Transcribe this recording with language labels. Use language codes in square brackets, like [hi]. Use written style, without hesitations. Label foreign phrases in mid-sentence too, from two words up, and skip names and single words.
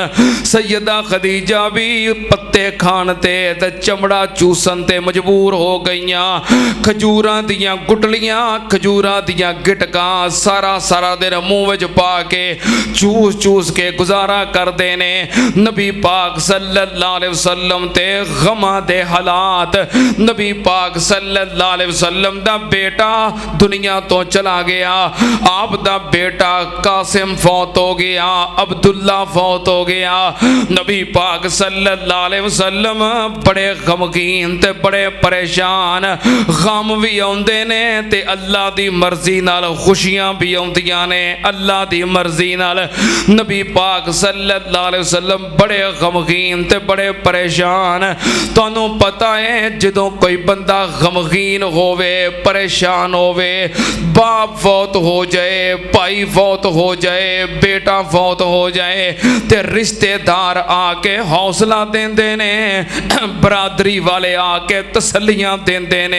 [pa] ਸੈਯਦਾ ਖਦੀਜਾ ਭੀ ਪੱਤੇ ਖਾਨ ਤੇ ਚਮੜਾ ਚੂਸਨ ਤੇ ਮਜਬੂਰ ਹੋ ਗਈਆਂ। ਖਜੂਰਾਂ ਦੀਆਂ ਗੁਟਲੀਆਂ, ਖਜੂਰਾਂ ਦੀਆਂ ਗਿਟਕਾਂ ਸਾਰਾ ਸਾਰਾ ਦਿਨ ਮੂੰਹ ਵਿਚ ਪਾ ਕੇ ਚੂਸ ਚੂਸ ਕੇ ਗੁਜ਼ਾਰਾ ਕਰਦੇ ਨੇ। ਨਬੀ ਪਾਕ [ar] صلى الله عليه وسلم [pa] ਤੇ ਗ਼ਮਾਂ ਦੇ ਹਾਲਾਤ। ਨਬੀ ਪਾਕ [ar] صلى الله عليه وسلم [pa] ਦਾ ਬੇਟਾ ਦੁਨੀਆ ਤੋਂ ਚਲਾ ਗਿਆ। ਆਪ ਦਾ ਬੇਟਾ ਕਾਸਿਮ ਫ਼ੌਤ ਹੋ ਗਿਆ, ਅਬਦੁੱਲਾ ਫ਼ੌਤ ਹੋ ਗਿਆ। ਨਬੀ ਪਾਕ [ar] صلى الله عليه وسلم [pa] ਬੜੇ ਗ਼ਮਗੀਨ ਤੇ ਬੜੇ ਪਰੇਸ਼ਾਨ। ਗ਼ਮ ਭੀ ਆਉਂਦੇ ਨੇ ਤੇ ਅੱਲਾਹ ਦੀ ਮਰਜ਼ੀ ਨਾਲ ਖ਼ੁਸ਼ੀਆਂ ਭੀ ਆਉਂਦੀਆਂ ਨੇ। ਅੱਲਾਹ ਦੀ ਮਰਜ਼ੀ ਨਾਲ ਨਬੀ ਪਾਕ [ar] صلى الله عليه وسلم [pa] ਬੜੇ ਗ਼ਮਗੀਨ ਤੇ ਬੜੇ ਪਰੇਸ਼ਾਨ। ਤੁਹਾਨੂੰ ਪਤਾ ਹੈ ਜਦੋਂ ਕੋਈ ਬੰਦਾ ਗ਼ਮਗੀਨ ਹੋਵੇ, ਪਰੇਸ਼ਾਨ ਹੋਵੇ, ਬਾਪ ਫ਼ੌਤ ਹੋ ਜਾਏ, ਭਾਈ ਫ਼ੌਤ ਹੋ ਜਾਏ, ਬੇਟਾ ਫ਼ੌਤ ਹੋ ਜਾਏ ਤੇ ਰਿਸ਼ਤੇ ਰਿਸ਼ਤੇਦਾਰ ਆਕੇ ਹੌਸਲਾ ਦਿੰਦੇ ਨੇ, ਬਰਾਦਰੀ ਵਾਲੇ ਆਕੇ ਤਸੱਲੀਆਂ ਦਿੰਦੇ ਨੇ।